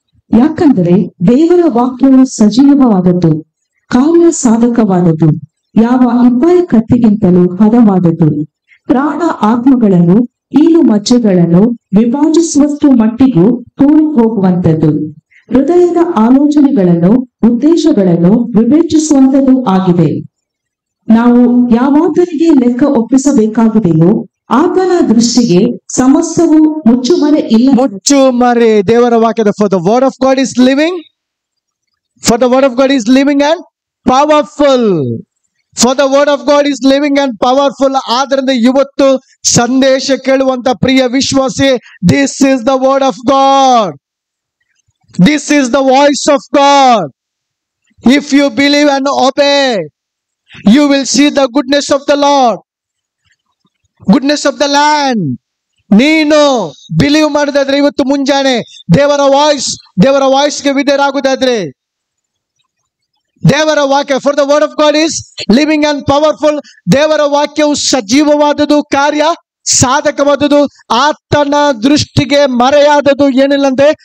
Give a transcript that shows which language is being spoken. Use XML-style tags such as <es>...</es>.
<kn>ಯಾಕಂದರೆ ದೇವರ ವಾಕ್ಯವು ಸಜೀವವಾದದ್ದು, ಕಾರ್ಯ ಸಾಧಕವಾದದ್ದು, ಯಾವ ಇಬ್ಬಾಯಿ ಕತ್ತಿಗಿಂತಲೂ ಹದವಾದದ್ದು, ಪ್ರಾಣ ಆತ್ಮಗಳನ್ನು ಕೀಲು ಮಜ್ಜೆಗಳನ್ನು ವಿಭಾಜಿಸುವಷ್ಟು ಮಟ್ಟಿಗೂ ತೂರಿ ಹೋಗುವಂಥದ್ದು, ಹೃದಯದ ಆಲೋಚನೆಗಳನ್ನು ಉದ್ದೇಶಗಳನ್ನು ವಿವೇಚಿಸುವಂಥದ್ದು ಆಗಿದೆ. ನಾವು ಯಾವಾತನಿಗೆ ಲೆಕ್ಕ ಒಪ್ಪಿಸಬೇಕಾಗಿದೆಯೋ ಆತನ ದೃಷ್ಟಿಗೆ ಸಮಸ್ತವು ಮುಚ್ಚುಮರೆ ಇಲ್ಲ. ಮುಚ್ಚುಮರೆ ದೇವರ ವಾಕ್ಯದ</kn> <en>for the word of God is living, for the word of God is living and powerful. For the word of God is living and powerful.</en> <kn>ಆದ್ರಿಂದ ಇವತ್ತು ಸಂದೇಶ ಕೇಳುವಂತ ಪ್ರಿಯ ವಿಶ್ವಾಸಿ,</kn> <en>this is the word of God. This is the voice of God. If you believe and obey, you will see the goodness of the Lord, goodness of the land.</en> <kn>ನೀನು believe ಮಾಡಿದಾದ್ರೆ ಇವತ್ತು ಮುಂಜಾನೆ ದೇವರ ವಾಯ್ಸ್ಗೆ ವಿಧೇಯರಾಗುವುದಾದ್ರೆ, ದೇವರ ವಾಕ್ಯ</kn> <en>for the word of God is living and powerful.</en> <kn>ದೇವರ ವಾಕ್ಯವು ಸಜೀವವಾದದ್ದು, ಕಾರ್ಯ ಸಾಧಕವಾದದ್ದು, ಆತನ ದೃಷ್ಟಿಗೆ ಮರೆಯಾದದ್ದು ಏನಿಲ್ಲಂತೆ.</kn>